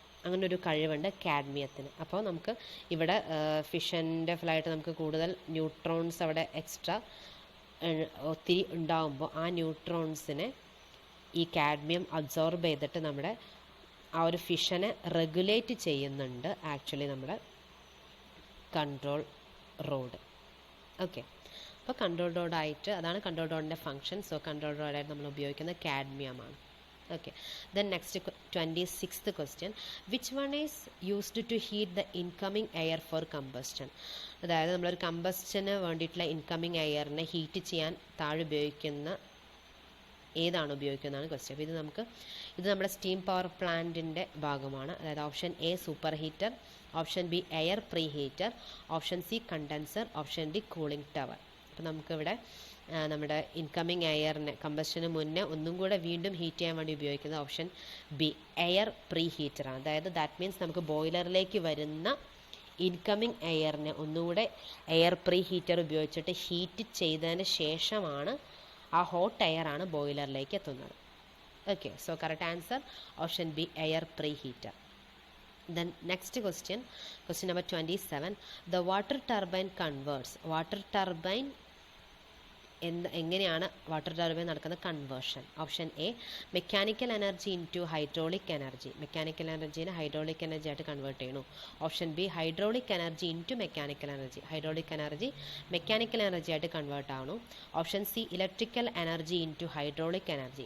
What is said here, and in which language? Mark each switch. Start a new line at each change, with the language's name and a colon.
Malayalam: അങ്ങനെ ഒരു കഴിവുണ്ട് കാഡ്മിയത്തിന്. അപ്പോൾ നമുക്ക് ഇവിടെ ഫിഷൻ്റെ ഫലമായിട്ട് നമുക്ക് കൂടുതൽ ന്യൂട്രോൺസ് അവിടെ എക്സ്ട്രാ ഒത്തിരി ഉണ്ടാകുമ്പോൾ ആ ന്യൂട്രോൺസിനെ ഈ കാഡ്മിയം അബ്സോർബ് ചെയ്തിട്ട് നമ്മുടെ ആ ഒരു ഫിഷനെ റെഗുലേറ്റ് ചെയ്യുന്നുണ്ട് ആക്ച്വലി നമ്മുടെ കൺട്രോൾ റോഡ്. ഓക്കെ, അപ്പോൾ കൺട്രോൾ റോഡായിട്ട് അതാണ് കൺട്രോൾ റോഡിൻ്റെ ഫങ്ഷൻ. സോ കൺട്രോൾ റോഡായിട്ട് നമ്മൾ ഉപയോഗിക്കുന്നത് കാഡ്മിയമാണ്.
English: Okay, then next 26th question, which one is used to heat the incoming air for combustion?
Malayalam: അതായത് നമ്മളൊരു കമ്പസ്റ്റന് വേണ്ടിയിട്ടുള്ള ഇൻകമ്മിങ് എയറിനെ ഹീറ്റ് ചെയ്യാൻ താഴെ ഉപയോഗിക്കുന്ന ഏതാണ് ഉപയോഗിക്കുന്നതാണ് ക്വസ്റ്റ്യൻ. അപ്പോൾ ഇത് നമ്മുടെ സ്റ്റീം പവർ പ്ലാന്റിൻ്റെ ഭാഗമാണ്.
English: അതായത് option A super heater, option B air pre heater, option C condenser, option D cooling tower.
Malayalam: അപ്പോൾ നമുക്കിവിടെ നമ്മുടെ ഇൻകമ്മിങ് എയറിനെ കമ്പസ്റ്റന് മുന്നേ ഒന്നും കൂടെ വീണ്ടും ഹീറ്റ് ചെയ്യാൻ വേണ്ടി ഉപയോഗിക്കുന്നത് ഓപ്ഷൻ ബി എയർ പ്രീ ഹീറ്ററാണ്. അതായത് ദാറ്റ് മീൻസ് നമുക്ക് ബോയിലറിലേക്ക് വരുന്ന ഇൻകമ്മിങ് എയറിനെ ഒന്നുകൂടെ എയർ പ്രീ ഹീറ്റർ ഉപയോഗിച്ചിട്ട് ഹീറ്റ് ചെയ്തതിന് ശേഷമാണ് ആ ഹോട്ട് എയറാണ് ബോയിലറിലേക്ക് എത്തുന്നത്.
English: Okay, so correct answer option B air pre heater. Then next question number 27, the water turbine converts.
Malayalam: Water turbine എങ്ങനെയാണ് വാട്ടർ ടർബൈൻ നടക്കുന്ന conversion?
English: Option A mechanical energy into hydraulic energy.
Malayalam: Mechanical എനർജീനെ hydraulic energy ആയിട്ട് convert ചെയ്യണു.
English: Option B hydraulic energy into mechanical energy.
Malayalam: Hydraulic energy mechanical energy ആയിട്ട് convert ആവണു.
English: Option C electrical energy into hydraulic energy.